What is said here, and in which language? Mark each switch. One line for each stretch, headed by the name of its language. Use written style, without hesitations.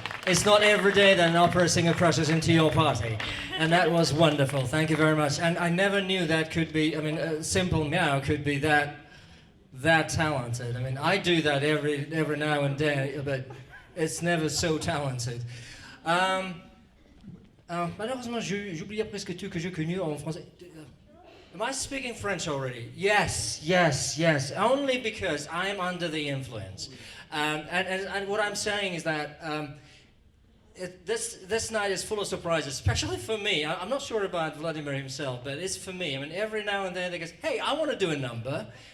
English: It's not every day that an opera singer crushes into your party. And that was wonderful. Thank you very much. And I never knew that could be, I mean, a simple meow could be that talented. I mean, I do that every now and then, but it's never so talented.
French: Malheureusement, j'oubliais presque tout que j'ai connu en français.
English: Am I speaking French already? Yes. Only because I'm under the influence. And what I'm saying is that this night is full of surprises, especially for me. I'm not sure about Vladimir himself, but it's for me. I mean, every now and then they go, hey, I want to do a number.